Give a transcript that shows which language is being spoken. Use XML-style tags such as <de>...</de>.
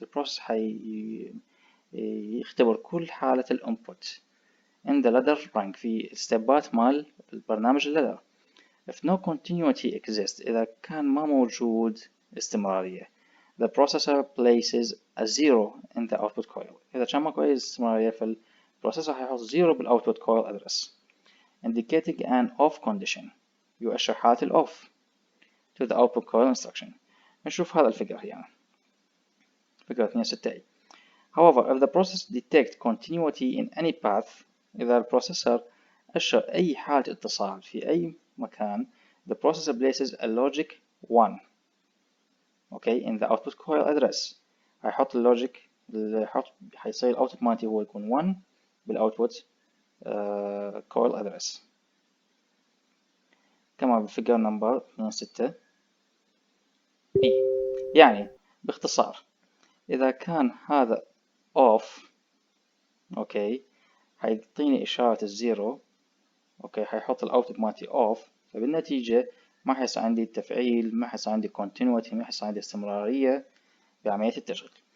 <ar>البروسيس يختبر كل حالة الانبوت</ar> <en>in the ladder rank</en> <ar>في الستبات مال البرنامج الليدر.</ar> <en>If no continuity exists</en> <ar>إذا كان ما موجود استمرارية</ar> <en>the processor places a zero in the output coil.</en> <ar>إذا كان ماكو أي استمرارية البروسيسور هيحط 0 بالاوتبوت كويل ادرس</ar> <en>indicating an off condition</en> <ar>يؤشر حالة الاوف</ar> <en>to the output coil instruction.</en> <ar>نشوف هذا الفكرة يعني فكرة 2.6a.</ar> <en>However, if the process detect continuity in any path</en> <ar>إذا البروسيسور أشر أي حالة اتصال في أي مكان</ar> <en>the processor places a logic 1 okay in the output coil address.</en> <ar>هيحط اللوجيك هيصير الاوتبوت مالتي هو يكون 1 بالاوتبوت coil address كما بالفيجر نمبر 2.6 B. يعني باختصار إذا كان هذا off أوكي هيعطيني إشارة الزيرو أوكي هيحط الأوتبوت مالتي off فبالنتيجة ما حيصير عندي تفعيل ما حيصير عندي continuity ما حيصير عندي استمرارية بعملية التشغيل.</ar>